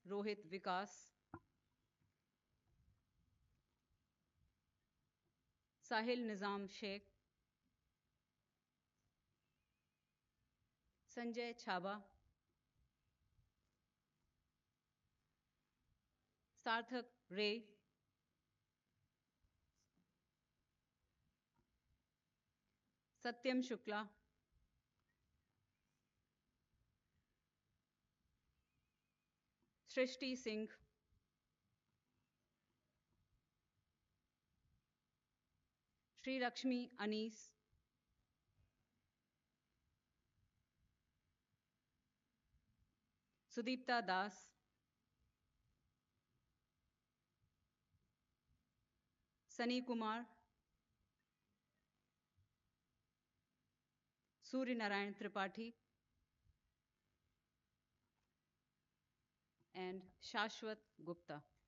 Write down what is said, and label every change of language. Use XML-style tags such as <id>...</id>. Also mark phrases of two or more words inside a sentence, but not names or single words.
<en>Rohit Vikas, Sahil Nizam Sheikh, Sanjay Chhaba, Sarthak Ray, Satyam Shukla, Srishti Singh, Sri Lakshmi Anis, Sudipta Das, Sunny Kumar, Surya Narayan Tripathi, and Shashwat Gupta.</en>